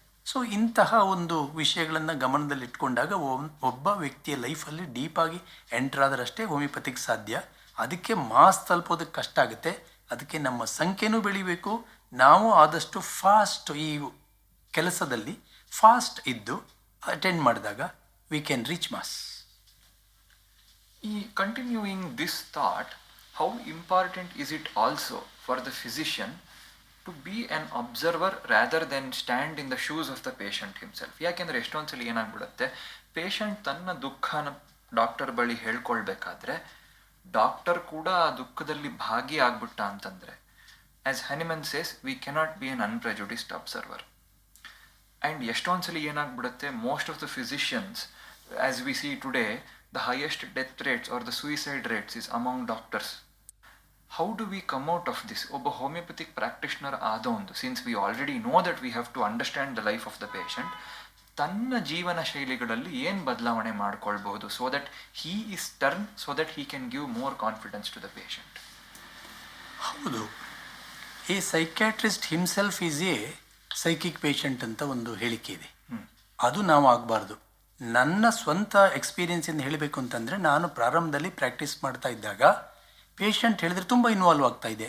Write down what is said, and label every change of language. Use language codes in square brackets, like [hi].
[kn] So ಇಂತಹ ಒಂದು ವಿಷಯಗಳನ್ನು ಗಮನದಲ್ಲಿಟ್ಕೊಂಡಾಗ ಒಬ್ಬ ವ್ಯಕ್ತಿಯ ಲೈಫಲ್ಲಿ ಡೀಪಾಗಿ ಎಂಟರ್ ಆದರಷ್ಟೇ ಹೋಮಿಯೋಪತಿಗೆ ಸಾಧ್ಯ. ಅದಕ್ಕೆ ಮಾಸ್ ತಲುಪೋದಕ್ಕೆ ಕಷ್ಟ ಆಗುತ್ತೆ. ಅದಕ್ಕೆ ನಮ್ಮ ಸಂಖ್ಯೆನೂ ಬೆಳಿಬೇಕು. ನಾವು ಆದಷ್ಟು ಫಾಸ್ಟ್ ಈ ಕೆಲಸದಲ್ಲಿ ಫಾಸ್ಟ್ ಇದ್ದು ಅಟೆಂಡ್ ಮಾಡಿದಾಗ [en] We can reach mass. Continuing this thought, how important is it also for the physician to be an observer rather than stand in the shoes of the patient himself? [kn] ಯಾಕೆಂದರೆ ಎಷ್ಟೊಂದ್ಸಲಿ ಏನಾಗ್ಬಿಡುತ್ತೆ, patient ತನ್ನ ದುಃಖನ doctor ಬಳಿ ಹೇಳ್ಕೊಳ್ಬೇಕಾದ್ರೆ doctor ಕೂಡ ಆ ದುಃಖದಲ್ಲಿ ಭಾಗಿ ಆಗ್ಬಿಟ್ಟ ಅಂತಂದರೆ, [en] As Hahnemann says, we cannot be an unprejudiced observer. And [kn] ಎಷ್ಟೊಂದ್ಸಲಿ ಏನಾಗ್ಬಿಡುತ್ತೆ, [en] Most of the physicians, as we see today, the highest death rates or the suicide rates is among doctors. How do we come out of this? Obba homeopathic practitioner ಆದೊಂದು, since we already know that we have to understand the life of the patient, [kn] ತನ್ನ ಜೀವನ ಶೈಲಿಗಳಲ್ಲಿ ಏನು ಬದಲಾವಣೆ ಮಾಡ್ಕೊಳ್ಬಹುದು, [en] so that he is turned, so that he can give more confidence to the patient? [kn] ಹೌದು, ಈ [en] psychiatrist himself is a psychic patient [kn] ಅಂತ ಒಂದು ಹೇಳಿಕೆ ಇದೆ. ಅದು ನಾವು ಆಗಬಾರ್ದು. ನನ್ನ ಸ್ವಂತ ಎಕ್ಸ್ಪೀರಿಯನ್ಸಿಂದ ಹೇಳಬೇಕು ಅಂತಂದರೆ, ನಾನು ಪ್ರಾರಂಭದಲ್ಲಿ ಪ್ರಾಕ್ಟೀಸ್ ಮಾಡ್ತಾ ಇದ್ದಾಗ ಪೇಷಂಟ್ ಹೇಳಿದ್ರೆ ತುಂಬ ಇನ್ವಾಲ್ವ್ ಆಗ್ತಾ ಇದೆ.